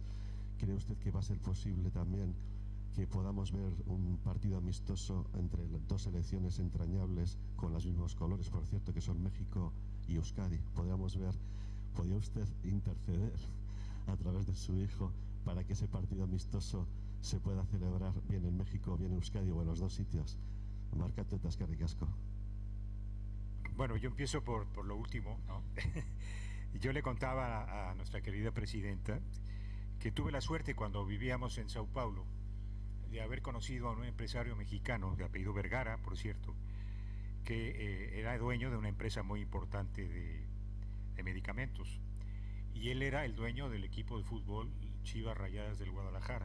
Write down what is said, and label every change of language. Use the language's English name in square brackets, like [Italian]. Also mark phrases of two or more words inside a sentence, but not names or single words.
[Spanish] ¿Cree usted que va a ser posible también que podamos ver un partido amistoso entre dos selecciones entrañables con los mismos colores, por cierto, que son México y Euskadi? ¿Podría usted interceder a través de su hijo para que ese partido amistoso se pueda celebrar bien en México, bien en Euskadi, o en los dos sitios? [Basque] Marcate eta eskerrik asko. [Spanish] Bueno, yo empiezo por lo último, ¿no? Yo le contaba a nuestra querida presidenta que tuve la suerte, cuando vivíamos en Sao Paulo, de haber conocido a un empresario mexicano de apellido Vergara, por cierto, que era dueño de una empresa muy importante de medicamentos, y él era el dueño del equipo de fútbol Chivas Rayadas del Guadalajara.